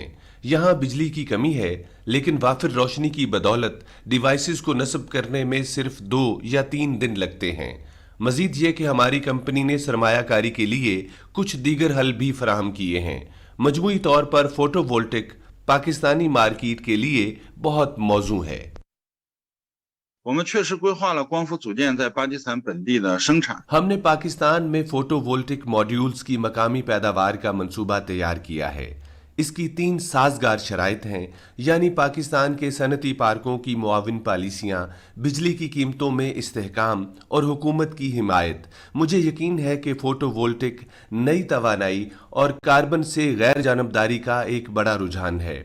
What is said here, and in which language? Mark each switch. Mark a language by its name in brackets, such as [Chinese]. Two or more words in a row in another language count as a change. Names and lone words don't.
[Urdu] یہاں بجلی کی کمی ہے، لیکن وافر روشنی کی بدولت ڈیوائسز کو نصب کرنے میں صرف 2 یا 3 دن لگتے ہیں. مزید یہ کہ ہماری کمپنی نے سرمایہ کاری کے لیے کچھ دیگر حل بھی فراہم کیے ہیں. مجموعی طور پر فوٹووولٹک پاکستانی مارکیٹ کے لیے بہت موزوں ہے. [Chinese] 我们确实规划了光伏组件在巴基斯坦本地的生产。 [Urdu] ہم نے پاکستان میں [English] photovoltaic modules [Urdu] کی مقامی پیداوار کا منصوبہ تیار کیا ہے. اس کی 3 سازگار شرائط ہیں، یعنی پاکستان کے صنعتی پارکوں کی معاون پالیسیاں، بجلی کی قیمتوں میں استحکام اور حکومت کی حمایت. مجھے یقین ہے کہ فوٹووولٹک نئی توانائی اور کاربن سے غیر جانبداری کا ایک بڑا رجحان ہے.